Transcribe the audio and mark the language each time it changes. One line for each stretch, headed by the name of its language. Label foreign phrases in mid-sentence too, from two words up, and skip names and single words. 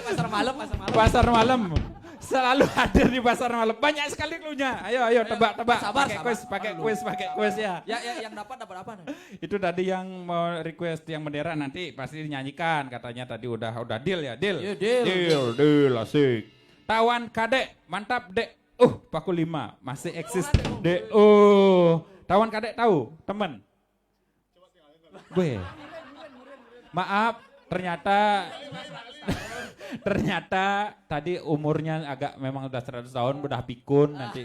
Indonesian: pasar malam. Selalu hadir di pasar malam. Banyak sekali cluenya. Ayo tebak. Sabar. Pakai kuis ya. Ya yang dapat apa nih? Itu tadi yang mau request yang bendera nanti pasti dinyanyikan katanya tadi udah deal ya, deal. Iya, deal. Deal asik. Tawan Kadek, mantap Dek. Paku 5 masih eksis. Dek. Tawan Kadek tahu, temen. Gue. Maaf, ternyata tadi umurnya agak memang udah 100 tahun, udah pikun nanti.